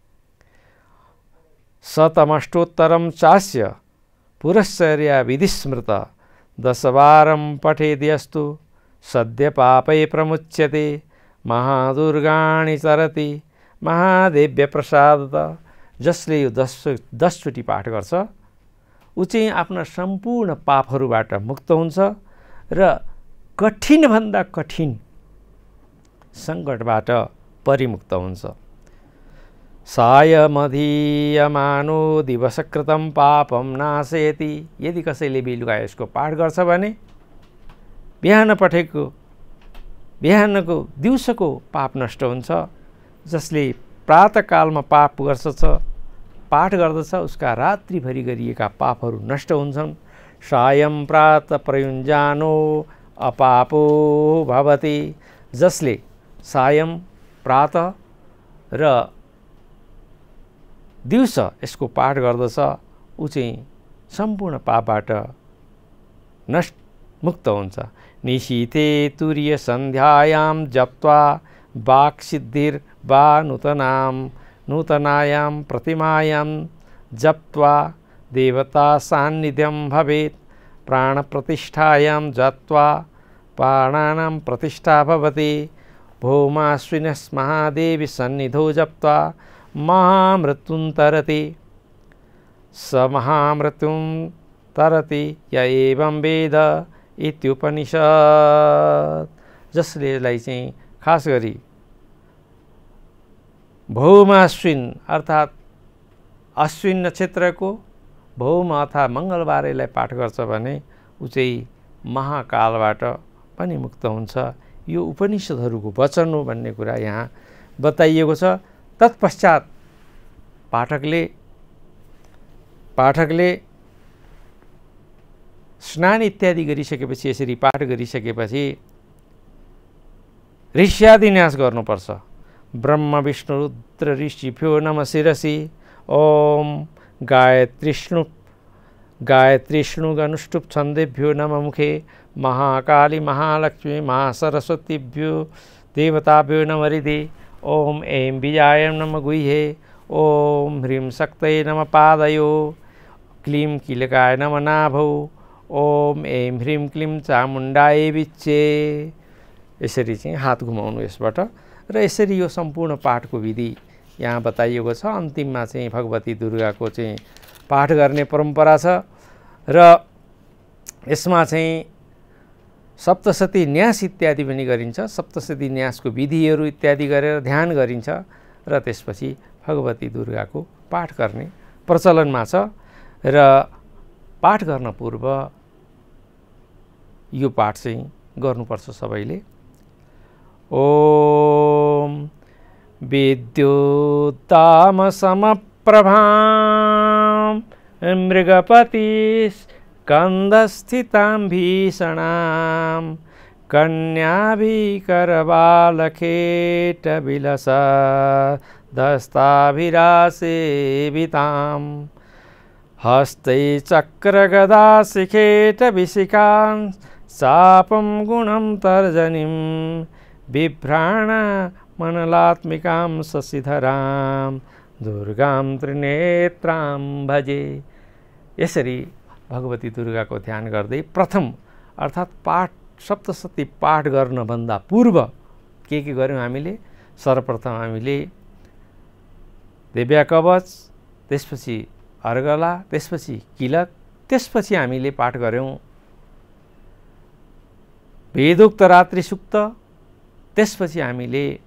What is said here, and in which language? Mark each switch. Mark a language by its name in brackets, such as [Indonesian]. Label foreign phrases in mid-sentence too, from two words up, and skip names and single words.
[Sanskrit] शतमष्टोत्तरं चास्य पुरश्चर्या विधिस्मृत दशवारं पठेद्यस्तु सद्य पापै प्रमुच्यते। महादुर्गाणि चरति महादेव्य प्रसादत। [Nepali] जसले यो 10 चोटि पाठ गर्छ ऊ चाहिँ आफ्ना सम्पूर्ण पापहरूबाट मुक्त हुन्छ र कठिनभन्दा कठिन सङ्कटबाट परिमुक्त हुन्छ। [Sanskrit] सायमधीयमानो दिवसकृतं पापम नाशयति। [Nepali] यदि कसैले बेलुका यसको पाठ गर्छ भने बिहानको दिउँसोको पाप नष्ट हुन्छ। जसले प्रातःकालमा पाठ गर्दछ उसका रात्रिभरि गरिएका पापहरू नष्ट हुन्छन्। [Sanskrit] सायं प्रात प्रयुञ्जानो अपापो भवति। [Nepali] जसले सायं प्रातः र दिउँसो यसको पाठ गर्दछ ऊ चाहिँ सम्पूर्ण पापबाट मुक्त हुन्छ। [Sanskrit] निशीथे तुर्य सन्ध्यायां जप्त्वा वाक्सिद्धिर्वा नूतनायां प्रतिमायां जप्त्वा देवता सान्निध्यं भवेत्। प्राणप्रतिष्ठायां जप्त्वा प्राणानां प्रतिष्ठा भवति। भौमाश्विनस् महादेवी सन्निधौ जप्त्वा महामृत्युं तरति। स महामृत्युं तरति य एवं वेद इत्युपनिषद। [Nepali] जसले यसलाई चाहिँ खास गरी भौमाश्विन अर्थात् अश्विन नक्षत्रको भौम अर्थात् मङ्गलबारेलाई पाठ गर्छ भने ऊ चाहिँ महाकालबाट पनि मुक्त हुन्छ। यो उपनिषदहरूको वचन हो भन्ने कुरा यहाँ बताइएको छ। तत्पश्चात पाठकले स्नान इत्यादि गरिसकेपछि यसरी पाठ गरिसकेपछि ऋष्यादिन्यास गर्नुपर्छ। [Sanskrit] ब्रह्म विष्णु रुद्र ऋषिभ्यो नमः शिरसि। ओम गायत्रीष्णुगनुष्टुप् छन्देभ्यो नमः मुखे। महाकाली महालक्ष्मी महासरस्वतीभ्यो देवताभ्यो नमः हृदि। ओम ऐं बीजाय नमः गुह्ये। ओम ह्रीं शक्तये नमः पादयो। क्लीं कीलकाय नमः नाभौ। ओम ऐं ह्रीं क्लीं चामुण्डाय विच्चे। [Nepali] यसरी चाहिँ हात घुमाउनु यसबाट र यसरी यो सम्पूर्ण पाठको विधि यहाँ बताइएको छ। अन्तिममा चाहिँ भगवती दुर्गाको चाहिँ पाठ गर्ने परम्परा छ र यसमा चाहिँ सप्तशती न्यास इत्यादि पनि गरिन्छ। सप्तशती न्यासको विधिहरू इत्यादि गरेर ध्यान गरिन्छ र त्यसपछि भगवती दुर्गाको पाठ गर्ने प्रचलनमा छ र पाठ गर्न पूर्व यो पाठ चाहिँ गर्नुपर्छ सबैले। [Sanskrit] ओम विद्युत्ताम समप्रभां मृगपतिस् कंदस्थितां भीषणां कन्याभिकरबालखेटविलसदस्ताभिरासेवितां हस्ते चक्रगदाशिखेटविशिखां चापं गुणं तर्जनीं बिभ्राणमनलात्मिकां शशिधरां दुर्गां त्रिनेत्रां भजे। [Nepali] यसरी भगवती दुर्गाको ध्यान गर्दै प्रथम अर्थात् पाठ सप्तशती पाठ गर्नभन्दा पूर्व के गर्यौँ हामीले? सर्वप्रथम हामीले दिव्या कवच, त्यसपछि अर्गला, त्यसपछि किलक, त्यसपछि हामीले पाठ गर्यौँ वेदोक्त रात्रि सूक्त, त्यसपछि हामीले